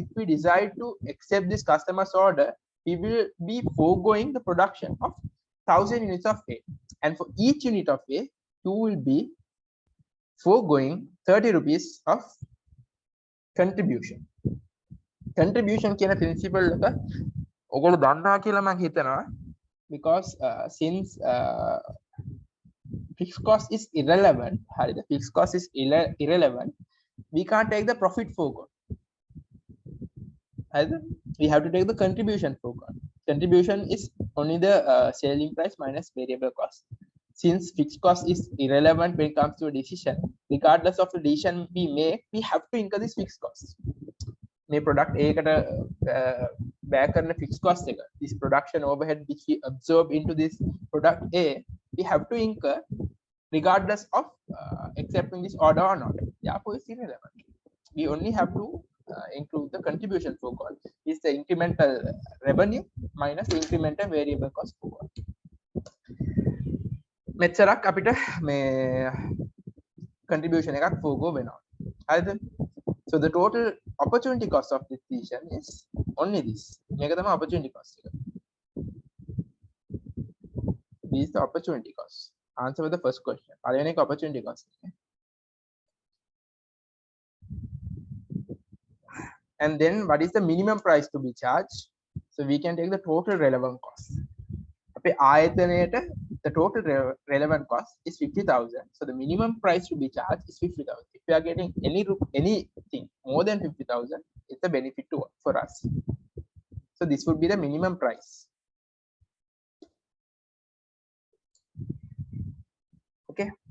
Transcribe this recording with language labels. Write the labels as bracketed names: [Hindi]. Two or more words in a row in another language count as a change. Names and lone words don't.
[English] If we decide to accept this customer's order, we will be foregoing the production of 1,000 units of A. And for each unit of A, you will be foregoing 30 rupees of contribution. [Sinhala] Contribution කියන principle එක ඔයගොල්ලෝ දන්නවා කියලා මම හිතනවා, [English] because since fixed cost is irrelevant, the fixed cost is irrelevant, we can't take the profit foregone. We have to take the contribution foregone. Contribution is only the selling price minus variable cost. Since fixed cost is irrelevant when it comes to a decision, regardless of the decision we make, we have to incur this fixed cost. [Sinhala] May product A කට back කරන [English] fixed cost [Sinhala] එක, [English] this production overhead which we absorb into this product A, we have to incur regardless of accepting this order or not. Therefore, it's irrelevant. We only have to include the contribution foregone. Is the incremental revenue minus the incremental variable cost foregone. [Sinhala] මෙච්චරක් අපිට මේ contribution එකක් forego වෙනවා. හරිද? [English] So the total opportunity cost of this decision is only this. [Sinhala] මේක තමයි [English] opportunity cost [Sinhala] එක. [English] This is the opportunity cost. Answer the first question. [Sinhala] පළවෙනි එක [English] opportunity cost. And then what is the minimum price to be charged? So we can take the total relevant cost. [Sinhala] අපේ ආයතනයට [English] the total relevant cost is 50,000. So the minimum price to be charged is 50,000. If we are getting anything more than 50,000, it's a benefit for us. So this would be the minimum price. Okay.